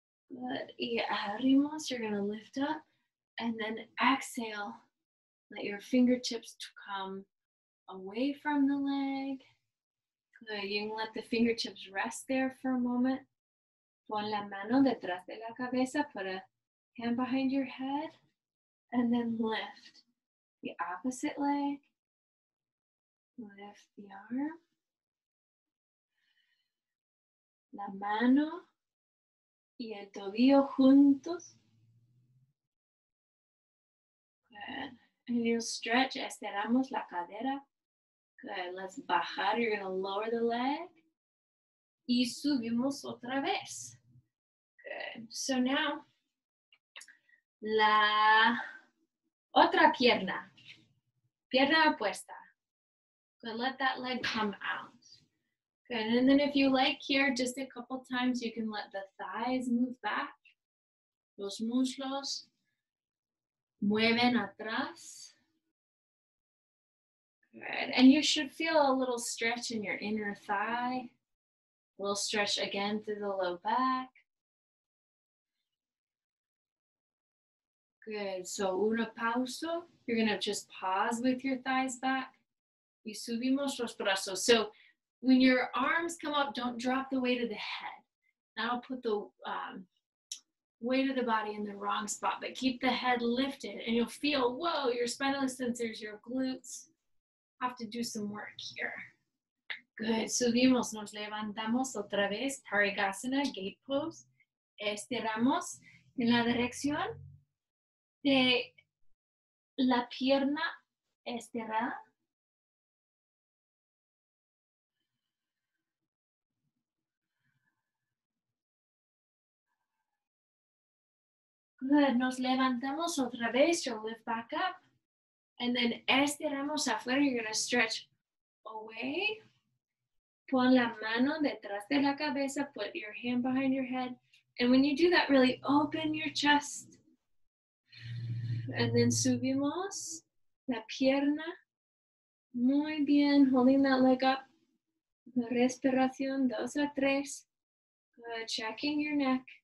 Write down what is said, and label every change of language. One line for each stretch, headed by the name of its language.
English: Good.
Spanish: Y abrimos.
English: You're going to lift up. And then exhale. Let your fingertips come away from the leg. Good. You can let the fingertips rest there for a moment.
Spanish: Pon la mano detrás de la cabeza.
English: Put a hand behind your head. And then lift the opposite leg. Lift the arm.
Spanish: La mano y el tobillo juntos.
English: Good. And you'll stretch.
Spanish: Estiramos la cadera.
English: Good. Let's bajar. You're going to lower the leg.
Spanish: Y subimos otra vez. Good. So now, la otra pierna. Pierna opuesta. Good.
English: Let that leg come out. Good. And then if you like here, just a couple times, you can let the thighs move back.
Spanish: Los muslos mueven atrás.
English: Good. And you should feel a little stretch in your inner thigh. A little stretch again through the low back. Good. So
Spanish: una pausa.
English: You're going to just pause with your thighs back.
Spanish: Y subimos los brazos.
English: So when your arms come up, don't drop the weight of the head. That'll put the weight of the body in the wrong spot, but keep the head lifted and you'll feel, whoa, your spinal extensors, your glutes have to do some work here.
Spanish: Good. Subimos, nos levantamos otra vez, Parigasana,
English: gate pose.
Spanish: Estiramos en la dirección de la pierna estirada. Good. Nos levantamos otra vez.
English: You'll lift back up. And then
Spanish: estiramos afuera.
English: You're going to stretch away.
Spanish: Pon la mano detrás de la cabeza.
English: Put your hand behind your head. And when you do that, really open your chest. And then
Spanish: subimos la pierna. Muy bien.
English: Holding that leg up.
Spanish: Respiración 2 a 3.
English: Good. Checking your neck.